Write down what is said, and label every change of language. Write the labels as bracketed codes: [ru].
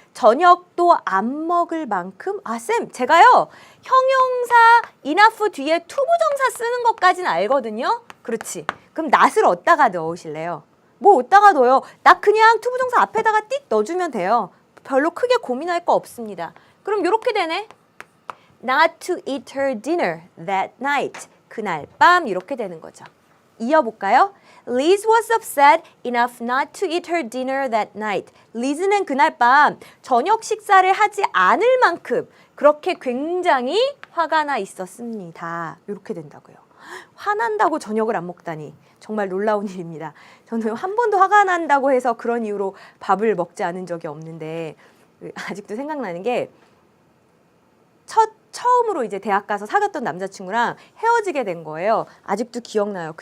[ko] 저녁도 안 먹을 만큼? 아, 쌤, 제가요. 형용사 enough 뒤에 투부정사 쓰는 것까지는 알거든요. 그렇지. 그럼 not을 어디다가 넣으실래요? 뭐 어디다가 넣어요? 나 그냥 투부정사 앞에다가 띡 넣어주면 돼요. 별로 크게 고민할 거 없습니다. 그럼 이렇게 되네. [en] Not to eat her dinner that night. [ko] 그날 밤 이렇게 되는 거죠. 이어볼까요? [en] Liz was upset enough not to eat her dinner that night. [ko] 리즈는 그날 밤 저녁 식사를 하지 않을 만큼 그렇게 굉장히 화가 나 있었습니다. 이렇게 된다고요. 화난다고 저녁을 안 먹다니 정말 놀라운 일입니다. 저는 한 번도 화가 난다고 해서 그런 이유로 밥을 먹지 않은 적이 없는데 아직도 생각나는 게 처음으로 이제 대학 가서 사귀었던 남자친구랑 헤어지게 된 거예요. 아직도 기억나요.